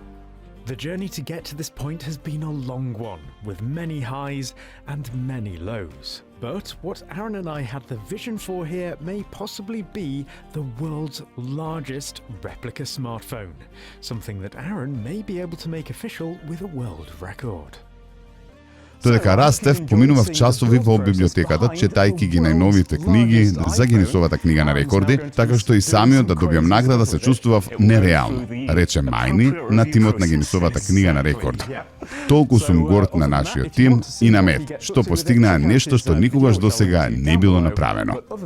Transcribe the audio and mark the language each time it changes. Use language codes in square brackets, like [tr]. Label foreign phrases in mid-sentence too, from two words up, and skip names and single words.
[en] The journey to get to this point has been a long one, with many highs and many lows. But what Aaron and I had the vision for here may possibly be the world's largest replica smartphone, something that Aaron may be able to make official with a world record. [mk] Додека растев, поминував часови во библиотеката, четајќи ги најновите книги за Гинисовата книга на рекорди, така што и самиот да добиам награда се чувствував нереално, рече Мајни на тимот на Гинисовата книга на рекорди. Толку сум горд на нашиот тим и на Мет, што постигнаа нешто што никогаш досега не било направено.